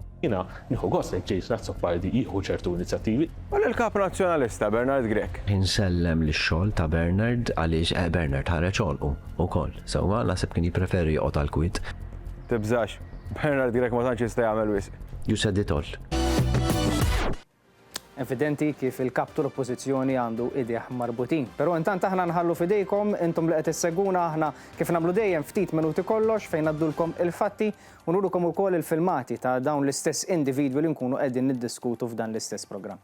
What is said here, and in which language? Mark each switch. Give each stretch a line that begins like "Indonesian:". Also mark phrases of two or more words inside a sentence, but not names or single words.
Maltese: Jiena nieħu gost li Jason Azzopardi jieħu ċertu inizjattivi. U l-kap nazzjonalista Bernard Grek. Insellem lix-xogħol ta' Bernard għaliex Bernard ħareġ ċolqu wkoll. Sewwa naħseb kien jippreferi joqgħod għall-kwit. Tibżax, Bernard Grek ma tantx jista' jagħmel wisq.
English: You said it all.
Maltese: Evidenti kif il-kap tal-Oppożizzjoni għandu idejh marbutin. Però intant aħna nħallu fidejkom, intom li qed isseguna aħna kif nagħmlu dejjem ftit minuti kollox fejn naddulkom il-fatti u nurukom ukoll il-filmati ta' dawn l-istess individwi li nkunu qegħdin niddiskutu f'dan l-istess programm.